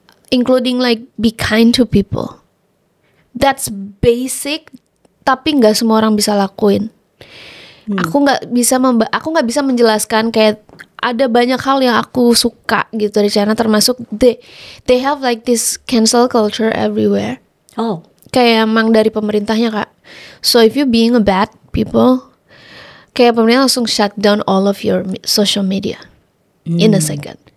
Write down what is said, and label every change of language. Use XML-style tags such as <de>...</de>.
<en>Including like be kind to people. That's basic,</en> <id>tapi nggak semua orang bisa lakuin. Aku nggak bisa menjelaskan kayak ada banyak hal yang aku suka gitu dari China, termasuk</id> <en>they have like this cancel culture everywhere. Oh.</en> <id>Kayak emang dari pemerintahnya Kak.</id> <en>So if you being a bad people,</en> <id>kayak pemerintah langsung</id> <en>shut down all of your social media in a second.</en>